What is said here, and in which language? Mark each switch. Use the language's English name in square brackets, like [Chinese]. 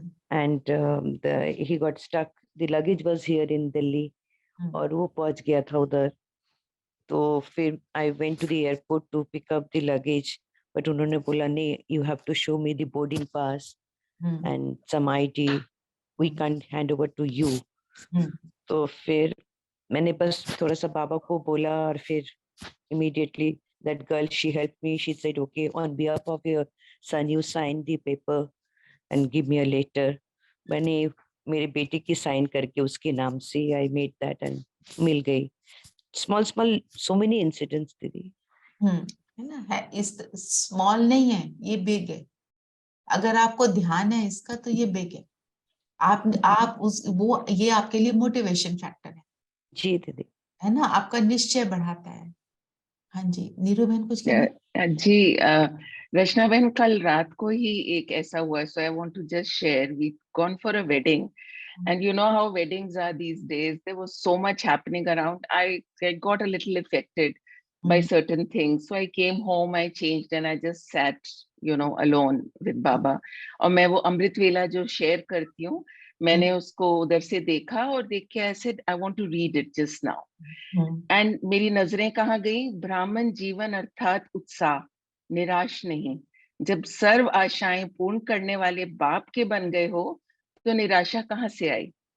[English] and he got stuck. The luggage was here in Delhi [Hindi] और वो पहुंच गया था उधर. तो फिर [English] I went to the airport to pick up the luggage, but [Hindi] उन्होंने बोला नहीं, [English] you have to show me the boarding pass and some ID. We can't hand over to you. [Hindi] तो फिर मैंने बस थोड़ा सा बाबा को बोला और फिर [English] immediately that girl, she helped me. She said, okay, on behalf of your son, you sign the paper and give me a letter. [Hindi] मैंने मेरे बेटे की साइन करके उसके नाम से [English] I made that and [Hindi] मिल गई. [English] Small, so many incidents, [Hindi] दीदी. है ना, है इस स्मॉल नहीं है, ये बिग है. अगर आपको ध्यान है इसका तो ये बिग है. आप उस वो ये आपके लिए मोटिवेशन फैक्टर है. जी दीदी. है ना, आपका निश्चय बढ़ाता है. हाँ जी, नीरू बहन कुछ कहना? जी रचना बहन, कल रात को ही एक ऐसा हुआ, [English] so I want to just share. We gone for a wedding, and you know how weddings are these days. There was so much happening around. I got a little affected by certain things, so I came home, I changed, and I just sat, you know, alone with Baba. [Hindi] और मैं वो अमृत वेला जो share करती हूँ, मैंने उसको उधर से देखा और देख के [English] I said I want to read it just now. [Hindi] And मेरी नजरें कहाँ गई? ब्राह्मण जीवन अर्थात उत्साह, निराश नहीं. जब सर्व आशाएं पूर्ण करने वाले बाप के बन गए हो तो निराशा कहाँ से आई?